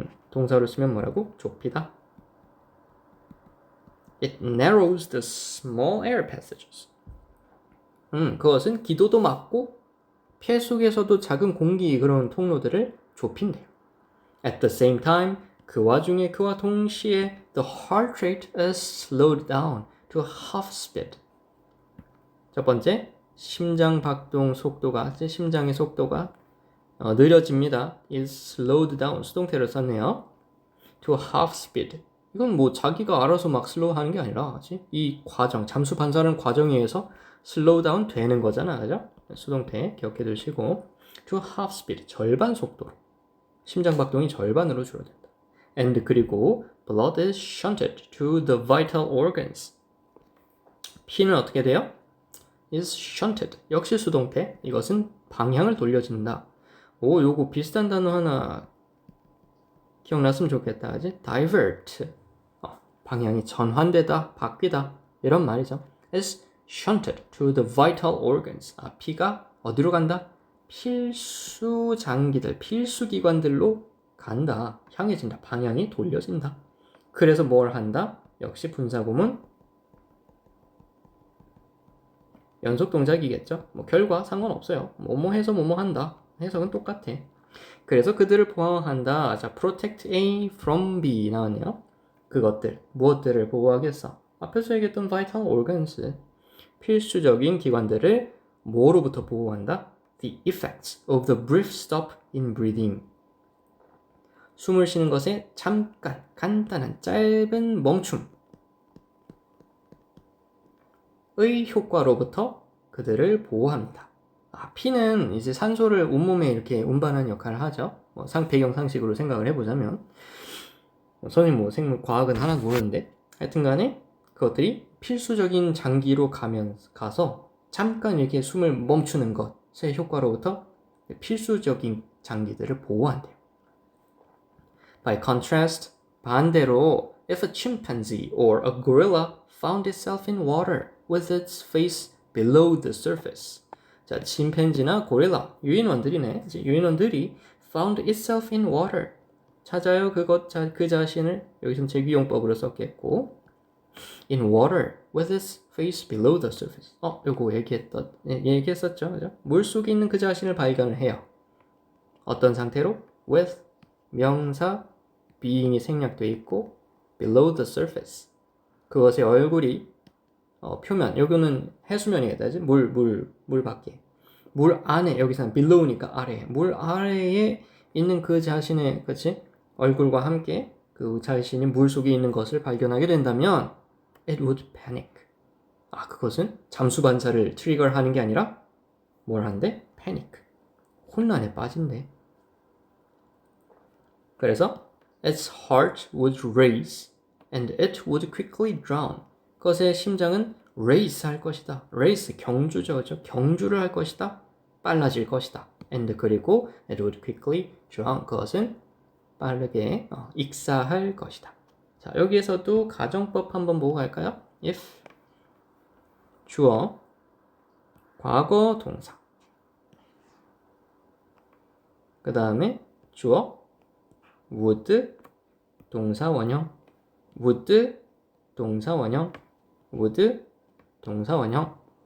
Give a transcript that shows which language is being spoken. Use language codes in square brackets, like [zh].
[ko] 동사로 쓰면 뭐라고? 좁히다. [en] It narrows the small air passages. [ko] 그것은 기도도 막고 폐 속에서도 작은 공기 그런 통로들을 좁힌대요. [en] At the same time, [ko] 그 와중에 그와 동시에 [en] the heart rate is slowed down to half speed. [ko] 첫 번째, 심장 박동 속도가, 심장의 속도가 느려집니다. [en] is slowed down, [ko] 수동태를 썼네요. [en] to half speed. [ko] 이건 뭐 자기가 알아서 막 슬로우 하는 게 아니라, 그치? 이 과정, 잠수 반사라는 과정에 의해서 슬로우 다운 되는 거잖아, 그죠? 수동태 기억해 두시고, [en] to half speed, [ko] 절반 속도로. 심장 박동이 절반으로 줄어든다. [en] And [ko] 그리고 [en] blood is shunted to the vital organs. [ko] 피는 어떻게 돼요? [en] is shunted. [ko] 역시 수동태. 이것은 방향을 돌려준다. 요거 비슷한 단어 하나 기억났으면 좋겠다. 그지? divert. 방향이 전환되다, 바뀌다. 이런 말이죠. [en] is shunted to the vital organs. [ko] 피가 어디로 간다? 필수 장기들, 필수 기관들로 간다. 향해진다. 방향이 돌려진다. 그래서 뭘 한다? 역시 분사구문 연속 동작이겠죠. 뭐 결과 상관없어요. 뭐뭐 해서 뭐뭐 한다. 해석은 똑같아. 그래서 그들을 보호한다. 자, [en] protect A from B [ko] 나왔네요. 그것들, 무엇들을 보호하겠어? 앞에서 얘기했던 [en] vital organs, [ko] 필수적인 기관들을 뭐로부터 보호한다? [en] The effects of the brief stop in breathing. [ko] 숨을 쉬는 것에 잠깐, 간단한, 짧은 멈춤의 효과로부터 그들을 보호합니다. 피는 이제 산소를 온몸에 이렇게 운반하는 역할을 하죠. 배경 상식으로 생각을 해보자면, 선생님 뭐 생물 과학은 하나도 모르는데, 하여튼 간에 그것들이 필수적인 장기로 가서 잠깐 이렇게 숨을 멈추는 것의 효과로부터 필수적인 장기들을 보호한대요. [en] By contrast, [ko] 반대로, [en] if a chimpanzee or a gorilla found itself in water with its face below the surface. [ko] 자, 침팬지나 고릴라, 유인원들이네. 유인원들이 [en] found itself in water. [ko] 찾아요 그 자신을, 여기서 제기용법으로 썼겠고, [en] in water with its face below the surface. [ko] 요거 얘기했었죠, 그죠? 물 속에 있는 그 자신을 발견을 해요. 어떤 상태로? with 명사 being이 생략돼 있고 [en] below the surface. [ko] 그것의 얼굴이 표면, 여기는 해수면이겠다. 물 밖에. 물 안에, 여기서는 below니까 아래. 물 아래에 있는 그 자신의, 그치? 얼굴과 함께 그 자신이 물 속에 있는 것을 발견하게 된다면 [en] it would panic. [ko] 그것은 잠수 반사를 트리거를 하는 게 아니라 뭘 한대? panic. 혼란에 빠진대. 그래서 [en] its heart would race and it would quickly drown. [ko] 그것의 심장은 race 할 것이다. race 경주죠, 그죠? 경주를 할 것이다. 빨라질 것이다. [en] and [ko] 그리고 [en] it would quickly drown. [ko] 그것은 빠르게 익사할 것이다. 자, 여기에서도 가정법 한번 보고 갈까요? if 주어 과거 동사, 그 다음에 주어 would 동사 원형, would 동사 원형, would 동사 원형.